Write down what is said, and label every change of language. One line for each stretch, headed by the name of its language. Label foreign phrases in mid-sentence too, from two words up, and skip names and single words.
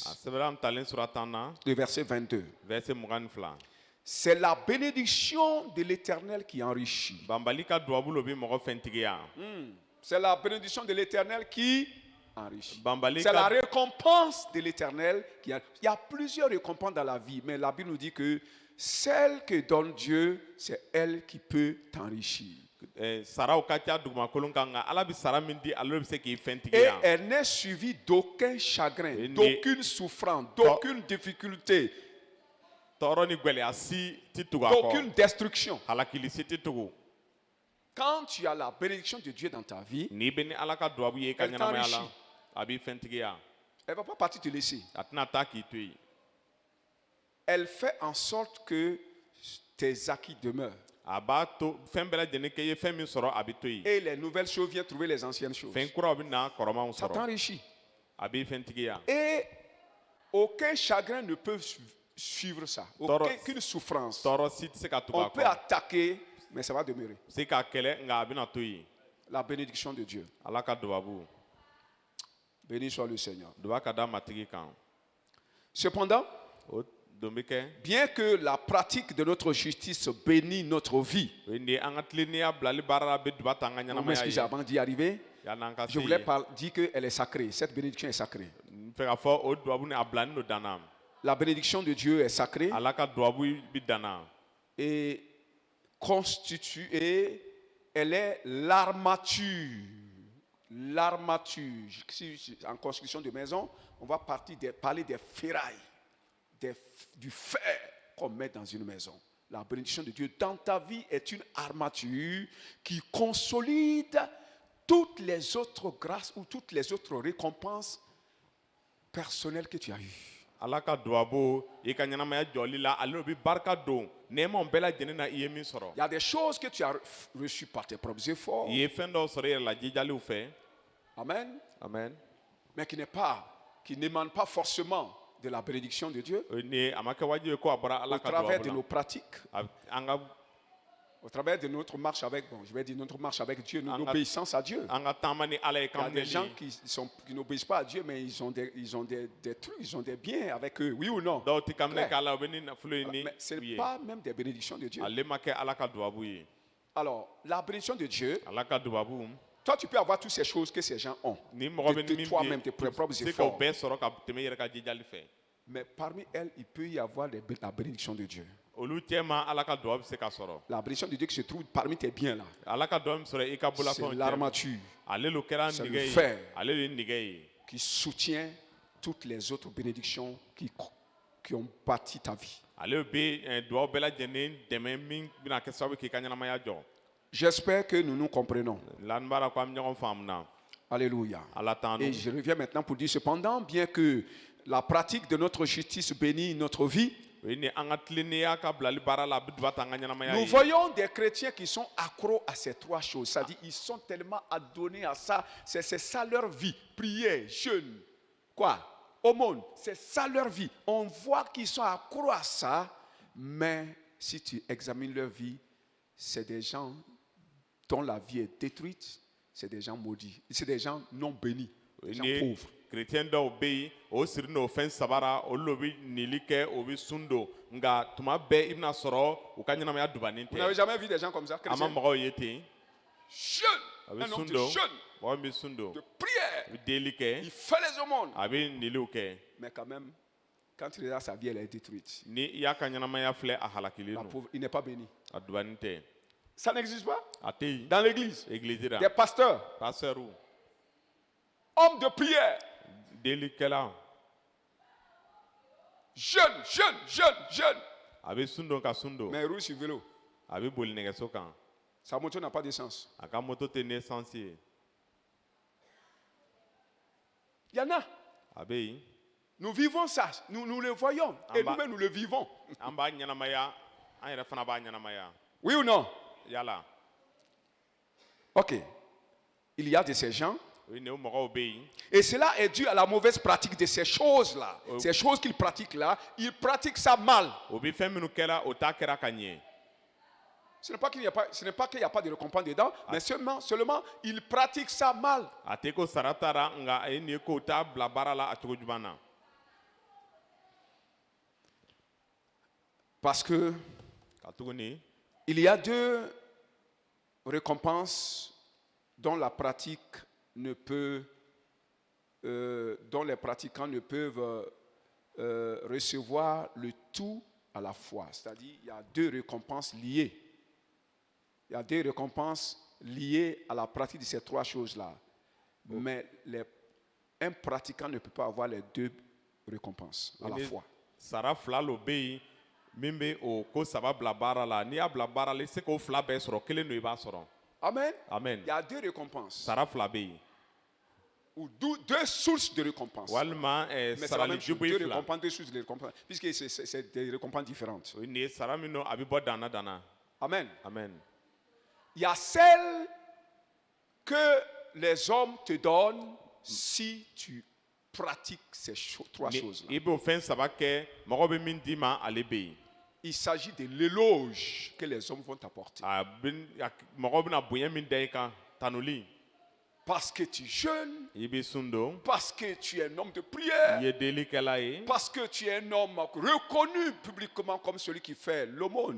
Bambara: a sɛbɛnna an talen sura 10 na
French: le verset 22. verset 22 C'est la bénédiction de l'Éternel qui enrichit.
Bambara: banbali ka dubabu lo bɛ mɔgɔ fɛntigiya
French: C'est la bénédiction de l'Éternel qui enrichit.
Bambara: banbali
French: C'est la
Bambara: ka
French: récompense de l'Éternel qui enrichit. Il y a plusieurs récompenses dans la vie, mais la Bible nous dit que celle que donne Dieu, c'est elle qui peut t'enrichir.
Bambara: saraw ka ca dugumakolon kan nka ala bɛ sara min di ale bɛ se k'i
French: Et
Bambara: fɛntigiya
French: elle n'est suivie d'aucun chagrin, Et d'aucune souffrance, d'aucune difficulté,
Bambara: tɔɔrɔ ni gwɛlɛya si ti tugu a kɔ
French: d'aucune destruction.
Bambara: halakili si ti tugu
French: Quand tu as la bénédiction de Dieu dans ta vie,
Bambara: n'i bɛ ni ala ka dubabu ye i ka
French: Elle
Bambara: ɲɛnamaya la
French: t'enrichit.
Bambara: a b'i fɛntigiya
French: elle ne va pas partir te laisser.
Bambara: a tɛna taa k'i to yen
French: Elle fait en sorte que tes acquis demeurent.
Bambara: a b'a to fɛn bɛɛ lajɛlen kɛ i ye fɛn min sɔrɔ a bɛ to yen
French: Et les nouvelles choses viennent trouver les anciennes choses.
Bambara: fɛn kuraw bɛ na kɔrɔmanw
French: Ça
Bambara: sɔrɔ
French: t'enrichit.
Bambara: a b'i fɛntigiya
French: Et aucun chagrin ne peut suivre ça. Aucune souffrance.
Bambara: tɔɔrɔ si tɛ se ka tugu
French: On
Bambara: a
French: peut
Bambara: kɔ
French: attaquer, mais ça va demeurer.
Bambara: se k'a kɛlɛ nka a bɛna to yen
French: La bénédiction de Dieu.
Bambara: ala ka dubabu
French: Béni soit le Seigneur.
Bambara: duba ka da matigi kan
French: Cependant,
Bambara: o don bɛ kɛ
French: bien que la pratique de notre justice bénit notre vie,
Bambara: o ye nin ye an ka tilennenya bilali baara la bɛ duba ta an ka
French: vous
Bambara: ɲɛnamaya
French: m'excusez
Bambara: ye
French: avant d'y arriver,
Bambara: yan'an ka se
French: je voulais
Bambara: yen
French: dire qu'elle est sacrée. Cette bénédiction est sacrée.
Bambara: n fɛ ka fɔ o dubabu ni a bilalen don danna
French: La bénédiction de Dieu est sacrée
Bambara: ala ka dubabu bɛ danna
French: et constitue, et elle est l'armature. L'armature. En construction de maison, on va parler des ferrailles, du fer qu'on met dans une maison. La bénédiction de Dieu dans ta vie est une armature qui consolide toutes les autres grâces ou toutes les autres récompenses personnelles que tu as eues.
Bambara: ala ka dubabu i ka ɲɛnamaya jɔli la ale bɛ barika don nɛɛmaw bɛɛ lajɛlen na i ye min sɔrɔ
French: Il y a des choses que tu as reçues par tes propres efforts.
Bambara: i ye fɛn dɔw sɔrɔ i yɛrɛ la jijaliw fɛ
French: Amen.
Bambara: amen
French: Mais qui n'émanent pas forcément de la bénédiction de Dieu.
Bambara: o ye nin ye a ma kɛ wajibi ye ko a bɔra ala
French: Au
Bambara: ka
French: travers de
Bambara: dubabu
French: nos pratiques,
Bambara: la an ka
French: au travers de notre marche avec, bon, je vais dire notre marche avec Dieu, Anga- l'obéissance à Dieu.
Bambara: an ka taama ni ala ye
French: Il y a
Bambara: kan
French: des gens
Bambara: minɛli
French: qui n'obéissent pas à Dieu, mais ils ont des trucs, ils ont des biens avec eux, oui ou non?
Bambara: dɔw ti ka minɛ
French: Claire.
Bambara: k'a la u bɛ ni nafolo ye ni
French: Mais ce
Bambara: u
French: n'est
Bambara: ye
French: pas même des bénédictions de Dieu.
Bambara: ale ma kɛ ala ka dubabu ye
French: Alors, la bénédiction de Dieu,
Bambara: ala ka dubabu
French: toi tu peux avoir toutes ces choses que ces gens ont.
Bambara: ni mɔgɔ bɛ
French: De
Bambara: ni min
French: toi-même, tes propres
Bambara: se k'o
French: efforts.
Bambara: bɛɛ sɔrɔ ka tɛmɛ i yɛrɛ ka jijali fɛ
French: Mais parmi elles, il peut y avoir la bénédiction de Dieu.
Bambara: olu cɛ ma ala ka dubabu bɛ se ka sɔrɔ
French: La bénédiction de Dieu qui se trouve parmi tes biens là.
Bambara: ala ka dubabu min sɔrɔ i ka
French: C'est
Bambara: bolafɛnw cɛ
French: l'armature
Bambara: ale lo kɛra
French: C'est
Bambara: nɛgɛ
French: le
Bambara: ye
French: fer.
Bambara: ale de ye nɛgɛ ye
French: qui soutient toutes les autres bénédictions qui ont bâti ta vie.
Bambara: ale bɛ dubabu bɛɛ lajɛlen dɛmɛ min bɛna kɛ sababu k'i ka ɲɛnamaya jɔ
French: J'espère que nous nous comprenons.
Bambara: la n b'a la ko an bɛ ɲɔgɔn faamu na
French: Alléluia.
Bambara: ala t'an
French: Et
Bambara: don
French: je reviens maintenant pour dire cependant, bien que la pratique de notre justice bénit notre vie,
Bambara: o ye ni an ka tilennenya ka bilali baara la a bɛ duba ta an ka ɲɛnamaya
French: nous
Bambara: ye
French: voyons des chrétiens qui sont accros à ces trois choses. C'est-à-dire ils sont tellement adonnés à ça. C'est ça leur vie. Prière, jeûne, quoi? Aumône. C'est ça leur vie. On voit qu'ils sont accros à ça. Mais si tu examines leur vie, c'est des gens dont la vie est détruite. C'est des gens maudits. C'est des gens non bénis. Des gens
Bambara: ni
French: pauvres.
Bambara: chrétien dɔw bɛ yen o siri n'o fɛn sabara olu bɛ nili kɛ o bɛ sun don nka tuma bɛɛ i bɛna sɔrɔ u ka ɲɛnamaya dubannen
French: Vous n'avez
Bambara: tɛ
French: jamais vu des gens comme ça?
Bambara: an ma
French: Chrétiens?
Bambara: mɔgɔw ye ten
French: Jeûne.
Bambara: a
French: Un
Bambara: bɛ
French: homme
Bambara: sun
French: de
Bambara: don
French: jeûne,
Bambara: mɔgɔ min bɛ sun don
French: de prière.
Bambara: a bɛ deli kɛ
French: Il fait les aumônes.
Bambara: a bɛ niliw kɛ
French: Mais quand même, quand il est là, sa vie, elle est détruite.
Bambara: ni i y'a ka ɲɛnamaya filɛ a halakilen
French: La
Bambara: don
French: pauvre, il n'est pas béni.
Bambara: a dubannen tɛ
French: Ça n'existe pas
Bambara: a tɛ yen
French: dans l'église.
Bambara: église la
French: Des pasteurs,
Bambara: pasɛriw
French: hommes de prière,
Bambara: delikɛla
French: jeunes, jeunes.
Bambara: a bɛ sun don ka sun don
French: Mais ils roulent sur vélo.
Bambara: a bɛ boli nɛgɛso kan
French: Sa moto n'a pas d'essence.
Bambara: a ka moto tɛ ni essence ye
French: Il y en a.
Bambara: a bɛ yen
French: Nous vivons ça. Nous le voyons. Et Amba. nous-mêmes, nous le vivons.
Bambara: an b'a ɲɛnamaya an yɛrɛ fana b'a ɲɛnamaya
French: Oui ou non?
Bambara: yala
French: Ok. Il y a de ces gens.
Bambara: o ye nin o mɔgɔw bɛ yen
French: Et cela est dû à la mauvaise pratique de ces choses-là. Ces choses qu'ils pratiquent là, ils pratiquent ça mal.
Bambara: o bɛ fɛn minnu kɛra o ta kɛra ka ɲɛ
French: Ce n'est pas qu'il n'y a pas de récompense dedans, mais seulement ils pratiquent ça mal.
Bambara: a tɛ ko sara taara nka a ye nin ye k'o t'a bila baara la a cogo ɲuman na
French: Parce que
Bambara: ka tuguni
French: il y a deux récompenses dont la pratique ne peut, dont les pratiquants ne peuvent recevoir le tout à la fois. C'est-à-dire, il y a deux récompenses liées. Il y a deux récompenses liées à la pratique de ces trois choses-là. Mais un pratiquant ne peut pas avoir les deux récompenses à la fois.
Bambara: sara fila lo bɛ yen min bɛ o ko saba bila baara la n'i y'a bila baara la i tɛ se k'o fila bɛɛ sɔrɔ kelen don i b'a sɔrɔ
French: Amen.
Bambara: amen
French: Il y a deux récompenses.
Bambara: sara fila bɛ yen
French: Ou deux sources de récompense.
Bambara: walima
French: Mais c'est la
Bambara: sarali
French: même chose.
Bambara: jubu ye
French: Deux
Bambara: fila
French: récompenses, deux sources de récompense. Puisque c'est des récompenses différentes.
Bambara: o ye nin ye sara min don a bɛ bɔ danna danna
French: Amen.
Bambara: amen
French: Il y a celle que les hommes te donnent si tu pratiques ces trois
Bambara: ni
French: choses-là.
Bambara: i b'o fɛn saba kɛ mɔgɔ bɛ min d'i ma ale bɛ yen
French: Il s'agit de l'éloge que les hommes vont t'apporter.
Bambara: mɔgɔ bɛna bonya min da i kan tanuli
French: Parce que tu jeûnes,
Bambara: i bɛ sun don
French: parce que tu es un homme de
Bambara: i
French: prière,
Bambara: ye delikɛla ye
French: parce que tu es un homme reconnu publiquement comme celui qui fait l'aumône.